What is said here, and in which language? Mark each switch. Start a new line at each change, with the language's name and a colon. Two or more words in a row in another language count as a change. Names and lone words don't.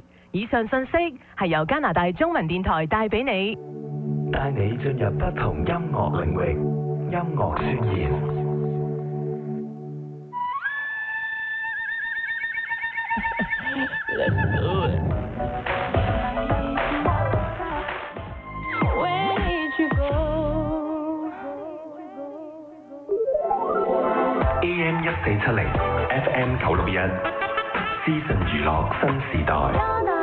Cantonese: 以上信息係由加拿大中文電台帶俾你，帶你進入不同音樂領域，音樂宣言。
English: Let's do it. Where did you go? AM 1470 FM 961，
Cantonese: 資訊娛樂新時代。